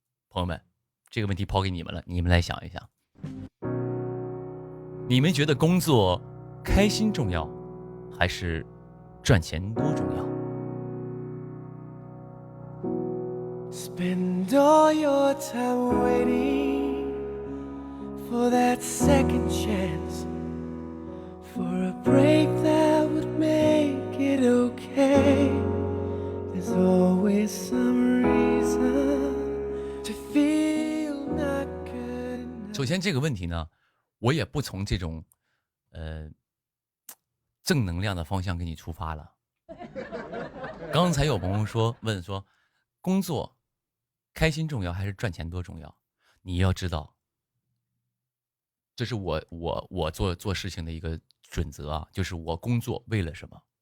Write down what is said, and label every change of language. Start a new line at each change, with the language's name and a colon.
Chinese: 朋友们，这个问题抛给你们了，你们来想一想。你们觉得工作开心重要还是赚钱多重要？
English: Spend all your time waiting for that second chance, for a break that would make it okay. There's always some reason to feel not good enough.
Chinese: 首先这个问题呢，我也不从这种正能量的方向给你出发了。刚才有朋友问说，工作开心重要还是赚钱多重要？你要知道，这是我做事情的一个准则啊，就是我工作为了什么？